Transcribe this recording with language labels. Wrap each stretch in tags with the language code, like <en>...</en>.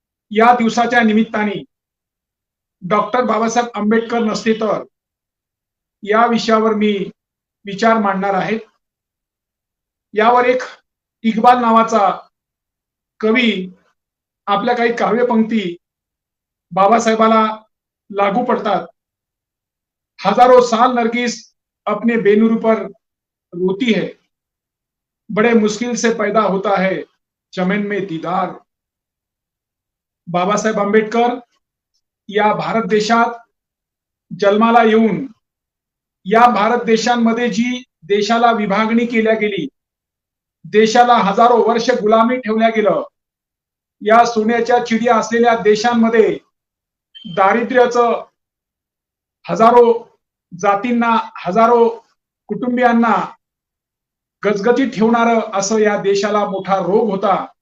<mr>या दिवसाच्या निमित्ताने डॉक्टर बाबासाहेब आंबेडकर नसते तर या विषयावर मी विचार मांडणार आहे. यावर एक इक्बाल नावाचा कवी आपल्या काही काव्यपंक्ती बाबासाहेबाला लागू पडतात.</mr> <hi>हजारों साल नरगिस अपने बेनूर पर रोती है, बड़े मुश्किल से पैदा होता है चमन में दीदार.</hi> <mr>बाबासाहेब आंबेडकर या भारत देशात जन्माला येऊन या भारत देशांमध्ये जी देशाला विभागणी केल्या गेली, देशाला हजारो वर्ष गुलामी ठेवल्या गेलं, या सोन्याच्या चिडिया असलेल्या देशांमध्ये दारिद्र्याचं हजारो जातींना, हजारो कुटुंबियांना गजगजीत ठेवणारं असं या देशाला मोठा रोग होता.</mr>